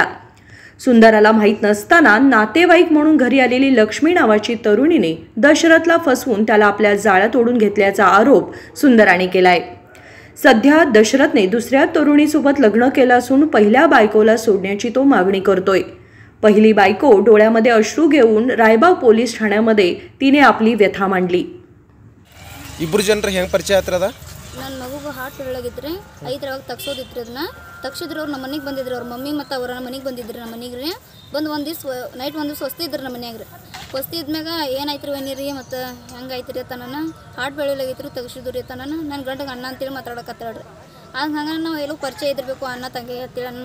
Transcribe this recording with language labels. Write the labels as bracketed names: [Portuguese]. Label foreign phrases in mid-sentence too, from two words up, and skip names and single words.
[Marathi] सुंदराला माहीत नसताना नातेवाईक म्हणून घरी आलेली लक्ष्मी नावाची तरुणीने दशरथला फसवून त्याला आपल्या जाळ्यात ओढून घेतल्याचा आरोप सुंदराने केलाय। सध्या दशरथने दुसऱ्या तरुणीसोबत लग्न केलं असून पहिल्या बायकोला सोडण्याची तो मागणी करतोय। पहिली बायको डोळ्यामध्ये अश्रू घेऊन रायबाग पोलीस ठाण्यामध्ये तिने आपली व्यथा मांडली। [Kannada] ಇಬ್ಬರು ಜನರು ಹೆಂಗೆ ಪರಿಚಯ ಆತ್ರದ? ನನ್ನ ಮಗುಗೆ [English] heart fail [Kannada] ಆಗಿತ್ತು 5 ತಗ್ಸೋದಿತ್ತು ಅದನ್ನ ತಗ್ಸಿದ್ರು ಅವ್ರು ನಮ್ಮ ಮನೆಗೆ ಬಂದಿದ್ರು ಅವ್ರ ಮಮ್ಮಿ ಮತ್ತು ಅವರ ಮನೆಗೆ ಬಂದಿದ್ರು ನಮ್ಮ ಮನೆಗೆ ರೀ ಬಂದು ಒಂದು ದಿವ್ಸ ನೈಟ್ ಒಂದು ದಿವ್ಸ ವಸ್ತಿ ಇದ್ರು ನಮ್ಮ ಮನ್ಯಾಗ ರೀ ವಸ್ತಿ ಇದ್ಮ್ಯಾಗ ಏನಾಯ್ತು ಬನ್ನಿರಿ ಮತ್ತು ಹೆಂಗಾಯ್ತು ರೀ ತನನ [English] heart fail [Kannada] ಆಗಿತ್ತು ತಗ್ಸಿದ್ರು ರೀ ತನನ ನನ್ನ ಗಂಡಗೆ ಅಣ್ಣ ಅಂತೇಳಿ ಮಾತಾಡಕತ್ತಾಳ್ರಿ ಹಂಗೆ ನಾವು ಎಲ್ಲೋ ಪರಿಚಯ ಇದ್ದಿರಬೇಕು ಅಣ್ಣ ತಂಗಿ ಅಂತೇಳಿ ನನ್ನ